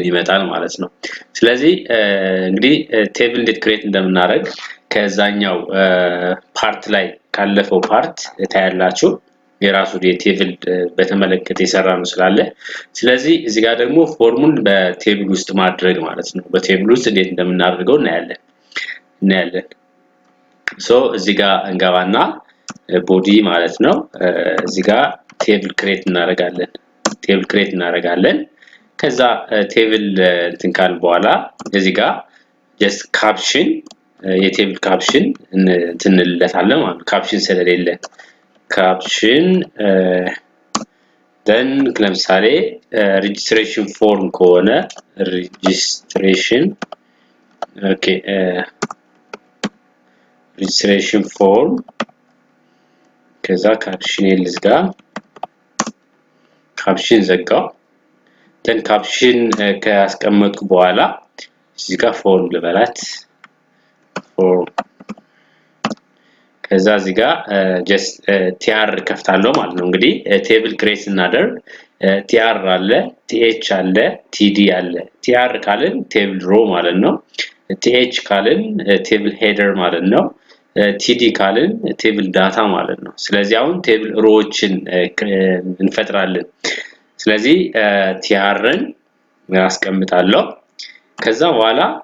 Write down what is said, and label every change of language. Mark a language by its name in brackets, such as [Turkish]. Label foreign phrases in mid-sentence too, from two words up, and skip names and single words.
[Amharic] ይመጣል ማለት ነው ስለዚህ እንግዲህ ቴብል እንዴት ክሬት እንደምናደርግ ከዛኛው ፓርት ላይ ካለፈው ፓርት ታያላችሁ የራሱ ቴብል በተመለከተ ይሰራ ነው ስላለ ስለዚህ እዚህ ጋር ደግሞ ፎርሙን በቴብል ውስጥ ማድረግ ማለት ነው በቴብል ውስጥ እንዴት እንደምናደርገው እናያለን ሶ እዚህ ጋር እንገባና ቦዲ ማለት ነው እዚህ ጋር [English] table create [Amharic] እናደርጋለን ከዛ ቴብል እንትን ካል በኋላ እዚህ ጋር [English] just caption [Amharic] የቴብል ካፕሽን እንትንልለታለን ማለት ካፕሽን ስለሌለ [English] caption then [Amharic] ለምሳሌ [English] registration form [Amharic] ከሆነ [English] registration okay registration form [Amharic] ከዛ caption ልዝጋ caption ዘጋው [English] then caption [Amharic] ካስቀመጥኩ በኋላ እዚህ ጋር form ልበላት form ከዛ እዚህ ጋር [English] just tr [Amharic] ከፍታለሁ ማለት ነው እንግዲህ [English] table create [Amharic] እናደርግ tr አለ th አለ td አለ tr ካልን [English] table row [Amharic] ማለት ነው th ካልን [English] table header [Amharic] ማለት ነው td ካልን [English] table data [Amharic] ማለት ነው ስለዚህ አሁን ቴብል ሮዎችን እንፈጥራለን ስለዚህ tr-ን ያስቀምጣለሁ ከዛ በኋላ